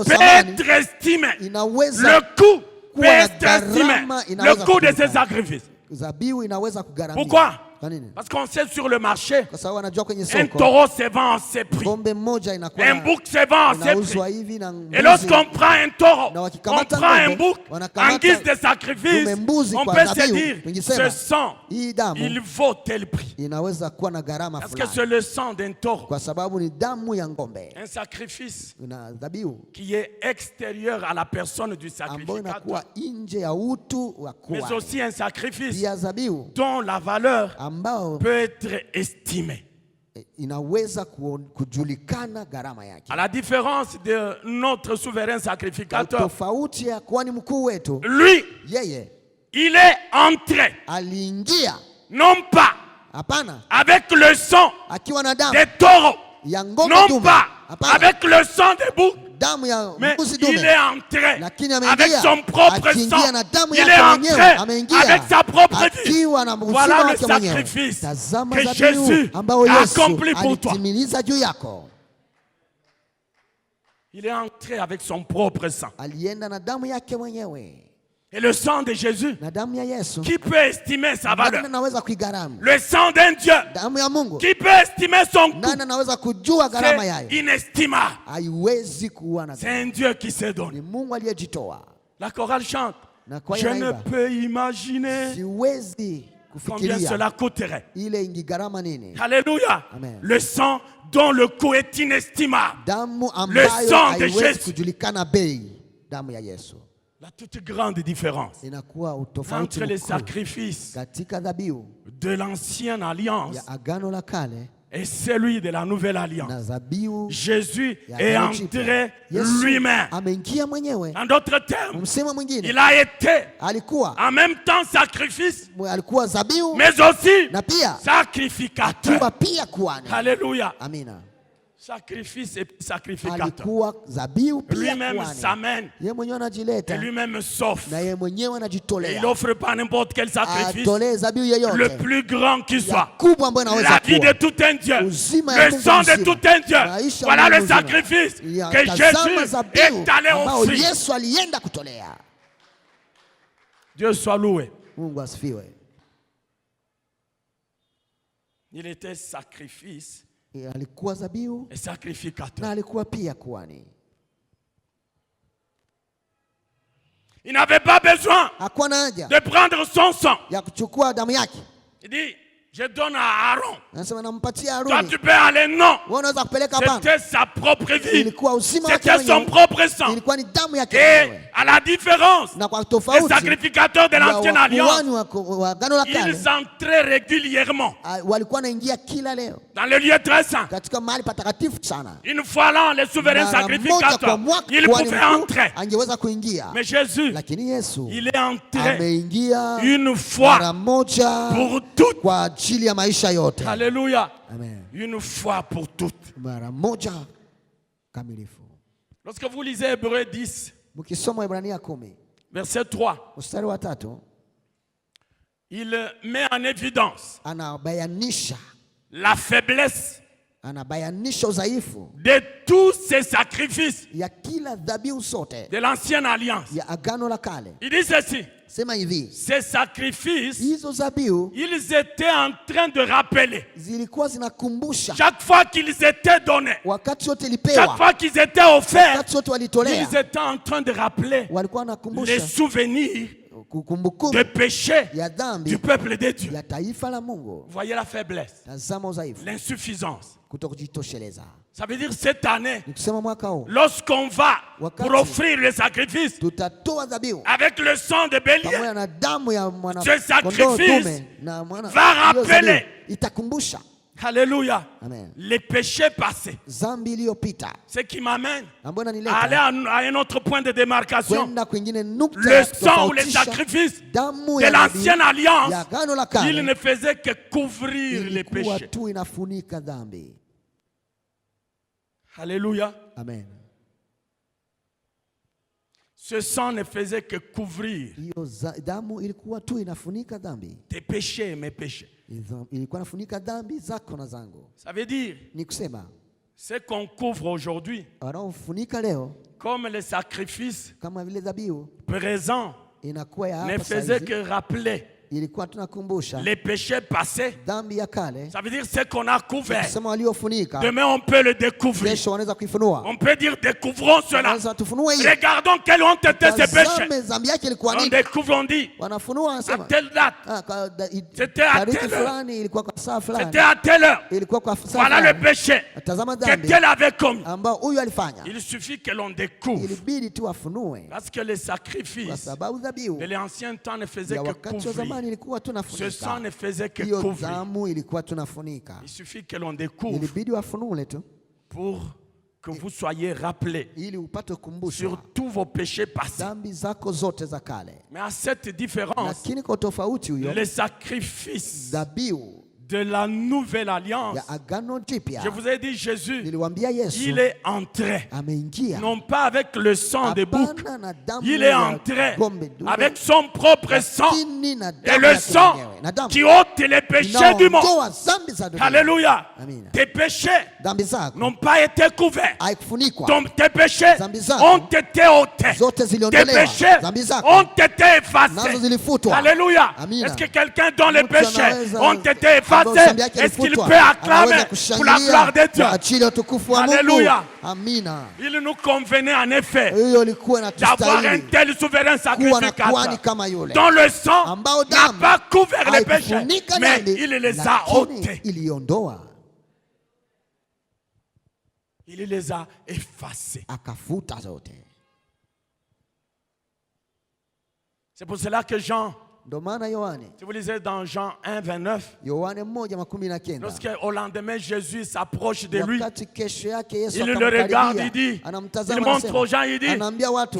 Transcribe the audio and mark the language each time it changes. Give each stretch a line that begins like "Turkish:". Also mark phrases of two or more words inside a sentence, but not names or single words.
French: peut
Swahili: thamani
French: être estimée.
Swahili: inaweza
French: Le coût peut
Swahili: kuwa na
French: être estimé.
Swahili: gharama,
French: Le
Swahili: inaweza
French: coût de ces
Swahili: kujulikana.
French: sacrifices.
Swahili: Dhabihu inaweza kugharamia.
French: Pourquoi?
Swahili: Kwa nini?
French: Parce qu'on sait sur le marché,
Swahili: Kwa sababu anajua kwenye
French: un
Swahili: soko
French: taureau se vend en ses prix.
Swahili: ng'ombe mmoja inakuwa
French: Un bouc se vend en ses
Swahili: inauzwa
French: prix.
Swahili: hivi na
French: Et
Swahili: mbuzi.
French: lorsqu'on prend un taureau,
Swahili: Na
French: on
Swahili: wakikamata
French: prend un
Swahili: ng'ombe,
French: bouc en
Swahili: wanakamata
French: guise de sacrifice,
Swahili: dume mbuzi
French: on
Swahili: kwa
French: peut se
Swahili: dhabihu.
French: dire, ce
Swahili: Tungisema,
French: sang,
Swahili: hii damu
French: il vaut tel prix.
Swahili: inaweza kuwa na gharama
French: Parce que
Swahili: fulani
French: c'est le sang d'un taureau,
Swahili: kwa sababu ni damu ya ng'ombe
French: un sacrifice
Swahili: na dhabihu
French: qui est extérieur à la personne du
Swahili: ambayo
French: sacrificateur,
Swahili: inakuwa nje ya utu wa
French: mais
Swahili: kuhani.
French: aussi un sacrifice
Swahili: Pia dhabihu
French: dont la valeur
Swahili: ambao
French: peut être estimée.
Swahili: inaweza kujulikana gharama yake.
French: À la différence de notre souverain sacrificateur,
Swahili: Tofauti ya kuhani mkuu wetu,
French: lui,
Swahili: yeye
French: il est entré,
Swahili: aliingia,
French: non pas
Swahili: hapana,
French: avec le sang
Swahili: akiwa na damu
French: des taureaux,
Swahili: ya ng'ombe
French: non
Swahili: dume,
French: pas
Swahili: hapana,
French: avec le sang des boucs,
Swahili: damu ya
French: mais
Swahili: mbuzi
French: il
Swahili: dume,
French: est entré
Swahili: lakini
French: avec
Swahili: ameingia,
French: son propre
Swahili: akiingia
French: sang.
Swahili: na damu
French: Il est
Swahili: yake mwenyewe,
French: entré
Swahili: ameingia
French: avec sa propre vie.
Swahili: akiwa na uzima
French: Voilà le
Swahili: wake mwenyewe.
French: sacrifice
Swahili: Tazama
French: que
Swahili: dhabihu
French: Jésus
Swahili: ambayo
French: a
Swahili: Yesu
French: accompli pour toi.
Swahili: alitimiliza juu yako.
French: Il est entré avec son propre sang.
Swahili: Alienda na damu yake mwenyewe,
French: Et le sang de Jésus,
Swahili: na damu ya Yesu
French: qui peut estimer sa valeur?
Swahili: nani anaweza kuigharamu?
French: Le sang d'un Dieu,
Swahili: Damu ya Mungu
French: qui peut estimer son coût?
Swahili: nani anaweza kujua gharama
French: C'est
Swahili: yayo?
French: inestimable.
Swahili: Haiwezi kuwa na
French: C'est
Swahili: gharama.
French: un Dieu qui se
Swahili: Ni
French: donne.
Swahili: Mungu aliyejitoa.
French: La chorale chante.
Swahili: Na kwaya
French: Je ne
Swahili: naimba,
French: peux imaginer
Swahili: siwezi
French: combien
Swahili: kufikiria
French: cela coûterait.
Swahili: ile ingigharama nini.
French: Alléluia.
Swahili: Amen.
French: Le sang dont le coût est inestimable.
Swahili: Damu ambayo
French: sang de
Swahili: haiwezi
French: Jésus.
Swahili: kujulikana bei. Damu ya Yesu
French: La toute grande différence
Swahili: inakuwa utofauti
French: entre les
Swahili: mkuu
French: sacrifices
Swahili: katika dhabihu
French: de l'ancienne alliance
Swahili: ya agano la kale
French: et celui de la nouvelle alliance.
Swahili: na dhabihu
French: Jésus
Swahili: ya
French: est
Swahili: agano jipya.
French: entré
Swahili: Yesu
French: lui-même.
Swahili: ameingia mwenyewe.
French: En d'autres termes,
Swahili: Msemo mwingine,
French: il a été
Swahili: alikuwa
French: en même temps sacrifice,
Swahili: alikuwa dhabihu
French: mais aussi
Swahili: na pia
French: sacrificateur.
Swahili: akiwa pia kuhani.
French: Alléluia.
Swahili: Amina.
French: Sacrifice et sacrificateur.
Swahili: alikuwa dhabihu pia
French: Lui-même
Swahili: kuhani.
French: s'amène
Swahili: Yeye mwenyewe
French: et
Swahili: anajileta
French: lui-même s'offre.
Swahili: na yeye mwenyewe
French: Et il
Swahili: anajitolea,
French: n'offre pas n'importe quel sacrifice.
Swahili: atolee dhabihu
French: Le
Swahili: yoyote
French: plus grand qui soit.
Swahili: kubwa ambayo inaweza
French: La vie de
Swahili: kuwa.
French: tout un Dieu.
Swahili: Uzima ya
French: Le
Swahili: Mungu
French: sang de
Swahili: mzima.
French: tout un Dieu.
Swahili: Maisha
French: Voilà
Swahili: ya
French: le
Swahili: Mungu mzima.
French: sacrifice
Swahili: Ya,
French: que
Swahili: tazama
French: Jésus
Swahili: dhabihu
French: est allé
Swahili: ambao
French: offrir.
Swahili: Yesu alienda kutolea.
French: Dieu soit loué.
Swahili: Mungu asifiwe.
French: Il était sacrifice
Swahili: Alikuwa dhabihu
French: et sacrificateur.
Swahili: na alikuwa pia kuhani.
French: Il n'avait pas besoin
Swahili: Hakuwa na haja
French: de prendre son sang.
Swahili: ya kuchukua damu yake.
French: Il dit, je donne à Aaron.
Swahili: Anasema nampatia
French: Toi,
Swahili: Haruni.
French: tu peux aller. Non.
Swahili: Wewe unaweza kupeleka hapana.
French: C'était sa propre vie.
Swahili: Ilikuwa uzima wake
French: C'était son
Swahili: mwenyewe.
French: propre sang.
Swahili: Ilikuwa ni damu yake
French: Et
Swahili: mwenyewe.
French: à la différence
Swahili: Na kwa
French: des
Swahili: tofauti
French: sacrificateurs de
Swahili: ya
French: l'ancienne alliance,
Swahili: wakuhani wa Agano la Kale,
French: ils entraient régulièrement
Swahili: walikuwa wanaingia kila leo
French: dans le lieu très saint.
Swahili: katika mahali patakatifu sana.
French: Une fois l'an, les souverains
Swahili: Mara moja
French: sacrificateurs,
Swahili: kwa mwaka
French: ils
Swahili: kuhani
French: pouvaient
Swahili: mkuu
French: entrer.
Swahili: angeweza kuingia,
French: Mais Jésus,
Swahili: lakini Yesu
French: il est entré
Swahili: ameingia
French: une
Swahili: mara
French: fois
Swahili: moja
French: pour toutes.
Swahili: kwa ajili ya maisha yote.
French: Alléluia.
Swahili: Amen.
French: Une fois pour toutes.
Swahili: Mara moja kamilifu.
French: Lorsque vous lisez Hébreux 10,
Swahili: Mkisoma Ibrania 10
French: verset 3,
Swahili: mstari wa 3,
French: il met en évidence
Swahili: anabayanisha anabayanisha udhaifu
French: de tous ces sacrifices
Swahili: ya kila dhabihu zote
French: de l'ancienne alliance.
Swahili: ya Agano la Kale.
French: Il dit ceci,
Swahili: Sema hivi,
French: ces sacrifices,
Swahili: hizo dhabihu
French: ils étaient en train de rappeler,
Swahili: zilikuwa zinakumbusha
French: chaque fois qu'ils étaient donnés,
Swahili: wakati wote
French: chaque
Swahili: ilipewa,
French: fois qu'ils étaient offerts,
Swahili: wakati wote walitolea,
French: ils étaient en train de rappeler
Swahili: walikuwa
French: les
Swahili: wanakumbusha
French: souvenirs
Swahili: kumbukumbu
French: de péché
Swahili: ya
French: du
Swahili: dhambi
French: peuple de Dieu.
Swahili: ya taifa la Mungu.
French: Vous voyez la faiblesse,
Swahili: Tazama udhaifu,
French: l'insuffisance.
Swahili: kutokujitosheleza.
French: Ça veut dire cette année,
Swahili: Ni kusema mwaka huu
French: lorsqu'on va
Swahili: Wakati
French: pour offrir le sacrifice
Swahili: tutatoa dhabihu
French: avec le sang de bélier,
Swahili: pamoja na damu ya mwana
French: Ce sacrifice
Swahili: kondoo dume na mwana
French: va
Swahili: hiyo
French: rappeler.
Swahili: dhabihu itakumbusha
French: alléluia,
Swahili: Amen.
French: les péchés passés.
Swahili: dhambi iliyopita,
French: Ce qui m'amène
Swahili: ambayo
French: à aller
Swahili: inanileta
French: à un autre point de démarcation.
Swahili: kwenda kwingine, nukta
French: Le
Swahili: ya
French: sang ou les
Swahili: kutofautisha
French: sacrifices
Swahili: damu
French: de
Swahili: ya
French: l'ancienne
Swahili: dhabihu
French: alliance,
Swahili: ya Agano la
French: il
Swahili: Kale
French: ne faisait que couvrir les
Swahili: ilikuwa
French: péchés.
Swahili: tu inafunika dhambi.
French: Alléluia.
Swahili: Amen.
French: Ce sang ne faisait que couvrir
Swahili: Hiyo damu ilikuwa tu inafunika dhambi,
French: tes péchés et mes péchés.
Swahili: ilikuwa inafunika dhambi zako na zangu.
French: Ça veut dire,
Swahili: Ni kusema
French: ce qu'on couvre aujourd'hui,
Swahili: wanaofunika leo
French: comme les sacrifices
Swahili: kama vile dhabihu
French: présents,
Swahili: inakuwa ya
French: ne
Swahili: hapa
French: faisait
Swahili: saizi,
French: que rappeler
Swahili: ilikuwa tunakumbusha
French: les péchés passés.
Swahili: dhambi ya kale.
French: Ça veut dire ce qu'on a couvert.
Swahili: Kusema waliofunika
French: Demain, on peut le découvrir.
Swahili: kesho wanaweza kuifunua,
French: On peut dire, découvrons cela.
Swahili: wanaweza tufunue hiyo.
French: Regardons quelles ont été ces péchés.
Swahili: Tazame dhambi yake ilikuwa
French: On
Swahili: nini,
French: découvre, on dit,
Swahili: wanafunua
French: à
Swahili: wanasema
French: telle date, C'était à
Swahili: tariki
French: telle heure.
Swahili: fulani ilikuwa kwa saa fulani,
French: c'était à telle heure.
Swahili: ilikuwa kwa saa
French: Voilà le
Swahili: fulani.
French: péché
Swahili: Tazama
French: que
Swahili: dhambi
French: tel avait commis.
Swahili: ambao huyu alifanya,
French: Il suffit que l'on découvre.
Swahili: ilibidi tu afunue,
French: Parce que les
Swahili: kwa
French: sacrifices
Swahili: sababu dhabihu
French: de l'ancien temps ne faisaient
Swahili: ya
French: que
Swahili: wakati wa
French: couvrir.
Swahili: zamani ilikuwa
French: Ce sang
Swahili: tunafunika,
French: ne faisait que
Swahili: hiyo
French: couvrir.
Swahili: damu ilikuwa tunafunika,
French: Il suffit que l'on découvre
Swahili: ilibidi wafunule tu
French: pour que vous soyez rappelés
Swahili: ili upate
French: sur
Swahili: kukumbushwa
French: tous vos péchés passés.
Swahili: dhambi zako zote za kale.
French: Mais à cette différence,
Swahili: Lakini kwa tofauti huyo,
French: les sacrifices
Swahili: dhabihu
French: de la nouvelle alliance,
Swahili: ya agano jipya,
French: je vous ai dit, Jésus,
Swahili: niliwaambia Yesu
French: il est entré,
Swahili: ameingia,
French: non pas avec le sang de bouc,
Swahili: hapana na damu
French: il est
Swahili: ya
French: entré
Swahili: ng'ombe dume,
French: avec son propre sang
Swahili: lakini na
French: et
Swahili: damu
French: le
Swahili: yake
French: sang
Swahili: mwenyewe, na damu
French: qui ôte les péchés du monde.
Swahili: inaondoa dhambi za dunia.
French: Alléluia.
Swahili: Amina.
French: Tes péchés
Swahili: Dhambi zako
French: n'ont pas été couverts.
Swahili: haikufunikwa,
French: Tes péchés
Swahili: Dhambi zako
French: ont été ôtés.
Swahili: zote
French: Tes
Swahili: ziliondolewa,
French: péchés
Swahili: dhambi zako
French: ont été
Swahili: nazo
French: effacés.
Swahili: zilifutwa.
French: Alléluia.
Swahili: Amina.
French: Est-ce que quelqu'un dont les
Swahili: Mtu
French: péchés
Swahili: anaweza-
French: ont été
Swahili: ambao
French: effacés,
Swahili: dhambi yake
French: est-ce qu'il
Swahili: ilifutwa,
French: peut acclamer
Swahili: anaweza
French: pour la gloire de Dieu?
Swahili: kwa ajili ya utukufu wa Mungu.
French: Alléluia.
Swahili: Amina.
French: Il nous convenait en effet
Swahili: Hiyo ilikuwa
French: d'avoir un
Swahili: inatustahili
French: tel souverain
Swahili: kuwa na kuhani
French: sacrificateur
Swahili: kama yule
French: dont le sang
Swahili: ambao
French: n'a
Swahili: damu
French: pas couvert les péchés,
Swahili: haikufunika
French: mais
Swahili: dhambi,
French: il les a
Swahili: lakini
French: ôtés.
Swahili: iliondoa,
French: Il les a effacés.
Swahili: akafuta zote.
French: C'est pour cela que Jean,
Swahili: Ndio maana Yohane
French: si vous lisez dans Jean 1, 29,
Swahili: Yohane 1:19,
French: lorsqu'au lendemain Jésus s'approche de lui,
Swahili: wakati kesho yake Yesu
French: il le regarde, il
Swahili: akamkaribia,
French: dit, il
Swahili: anamtazama,
French: montre aux gens,
Swahili: anasema,
French: il dit,
Swahili: anaambia watu,